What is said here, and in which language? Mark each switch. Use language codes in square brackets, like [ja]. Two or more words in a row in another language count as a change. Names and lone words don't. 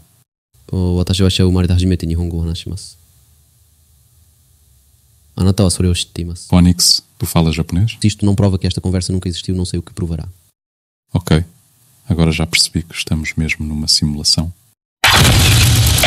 [ja] 私は生まれて初めて日本語を話します。あなたはそれを知っています。 [pt] Onyx, tu falas japonês? Se isto não prova que esta conversa nunca existiu, não sei o que provará. Ok, agora já percebi que estamos mesmo numa simulação.